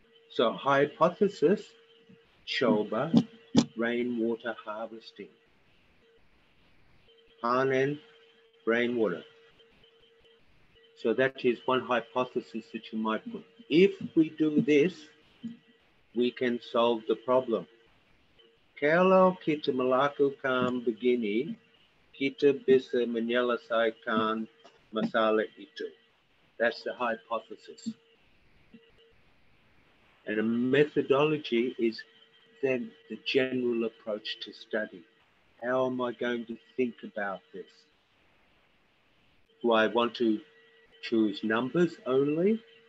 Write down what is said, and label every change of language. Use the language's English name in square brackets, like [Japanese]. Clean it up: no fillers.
[English] So hypothesis, coba rainwater harvesting. Panen rainwater. So that is one hypothesis that you might put. If we do this, we can solve the problem. [Indonesian] Kalau kita melakukan begini, kita bisa menyelesaikan masalah itu. [English] That's the hypothesis. And a methodology is then the general approach to study. How am I going to think about this? Do I want to choose numbers only?